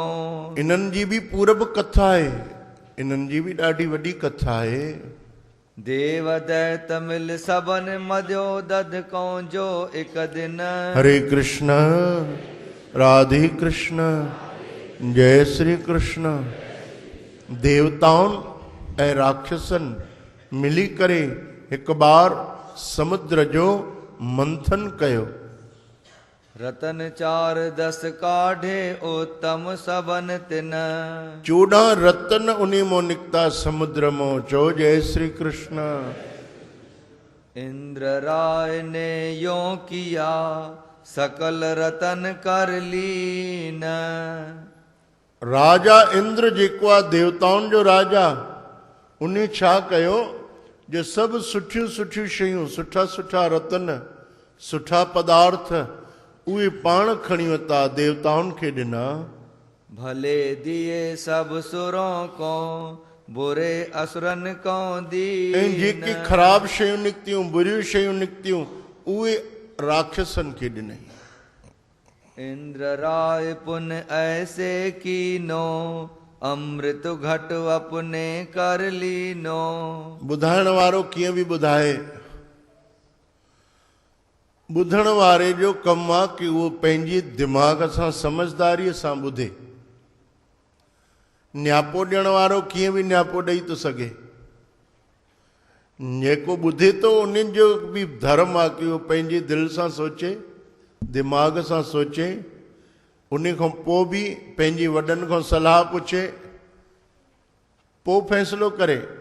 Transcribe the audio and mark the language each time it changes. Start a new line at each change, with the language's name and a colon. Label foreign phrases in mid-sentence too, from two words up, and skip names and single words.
Sindhi: इन्हनि जी बि पूरब कथा आहे, इन्हनि जी बि ॾाढी वॾी कथा आहे।
Hindi: देव दैत मिल सबन मध्यो दध को जो एक दिन। हरे कृष्ण, राधे कृष्ण, जय श्री कृष्ण।
Sindhi: देवताउनि ऐं राक्षसनि मिली करे हिकु बार समुद्र जो मंथन कयो।
Hindi: रतन चार दस काढ़े उत्तम सबन तिन
Sindhi: 14 रतन उन्हीं मों निकता समुद्र मों चो जय श्री कृष्ण।
Hindi: इंद्र राय ने यो किया सकल रतन कर लीन
Sindhi: राजा इंद्र जेको आहे देवताउनि जो राजा, उन्हें छा कयो जो सभु सुठियूं सुठियूं शयूं, सुठा सुठा रतन, सुठा पदार्थ उहे पाण खणी वरिता देवताउनि खे ॾिना।
Hindi: भले दिए सब सुरों को बुरे असुरन को
Sindhi: ऐं जेकी
Hindi: दीन
Sindhi: ख़राब शयूं निकितियूं, बुरियूं शयूं निकितियूं, उहे राक्षसनि खे ॾिनई।
Hindi: इंद्र राय पुन ऐसे कीनो अमृत घट अपने कर लीनो।
Sindhi: ॿुधाइण वारो कीअं बि ॿुधाए, ॿुधण वारे जो कमु आहे कि उहो पंहिंजी दिमाग़ सां समझदारीअ सां ॿुधे। न्यापो ॾियण वारो कीअं बि न्यापो ॾेई थो सघे। जेको ॿुधे थो उन्हनि जो बि धर्म आहे कि उहो पंहिंजी दिलि सां सोचे, दिमाग़ सां सोचे, उन खां पोइ बि पंहिंजी वॾनि खां सलाह पुछे, पोइ फ़ैसिलो करे।